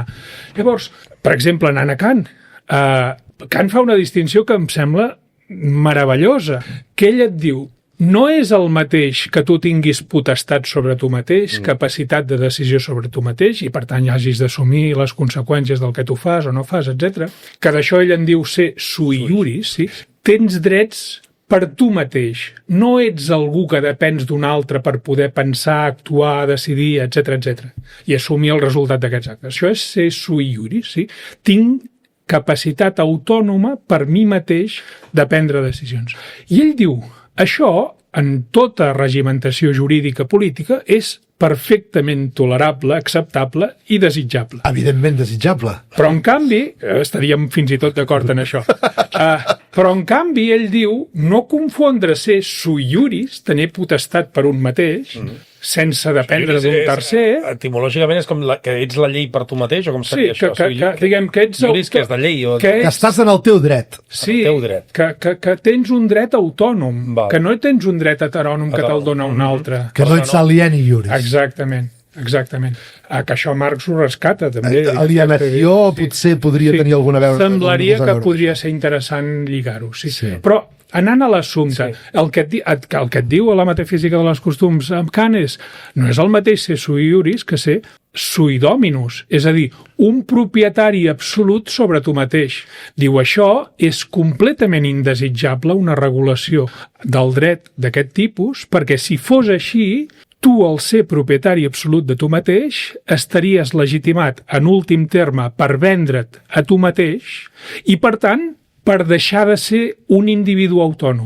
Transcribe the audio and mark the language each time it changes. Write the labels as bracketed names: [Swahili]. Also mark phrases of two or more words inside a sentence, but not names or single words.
[Catalan] Llavors, per exemple, anant a Kant, Kant fa una distinció que em sembla meravellosa, que ell et diu, no és el mateix que tu tinguis potestat sobre tu mateix, capacitat de decisió sobre tu mateix, i per tant hagis d'assumir les conseqüències del que tu fas o no fas, etc. Que d'això ell en diu ser [Latin] sui iuris, [Catalan] sí? Tens drets per tu mateix. No ets algú que depens d'un altre per poder pensar, actuar, decidir, etc. I assumir el resultat d'aquests actes. Això és ser [Latin] sui iuris, [Catalan] sí? Tinc capacitat autònoma per mi mateix de prendre decisions. I ell diu, això, en tota regimentació jurídica política, és perfectament tolerable, acceptable i desitjable. Evidentment desitjable. Però, en canvi, estaríem fins i tot d'acord en això, però, en canvi, ell diu no confondre ser [Latin] sui iuris, [Catalan] tenir potestat per un mateix, sense dependre d'un tercer... Etimològicament és com que ets la llei per tu mateix, o com seria això? Diguem que ets... Iuris, que és de llei. Que estàs en el teu dret. Sí, que tens un dret autònom, que no tens un dret heterònom que te'l dona un altre. Que no ets [Latin] alieni iuris. [Catalan] Exactament. Que això Marx ho rescata, també. Alienació potser podria tenir alguna veure. Semblaria que podria ser interessant lligar-ho, sí. Però anant a l'assumpte, el que et diu a la metafísica de les costums amb Kant no és el mateix ser [Latin] sui iuris [Catalan] que ser [Latin] sui dominus, [Catalan] és a dir, un propietari absolut sobre tu mateix. Diu, això és completament indesitjable, una regulació del dret d'aquest tipus, perquè si fos així, tu, al ser propietari absolut de tu mateix, estaries legitimat, en últim terme, per vendre't a tu mateix i, per tant, per deixar de ser un individu autònom.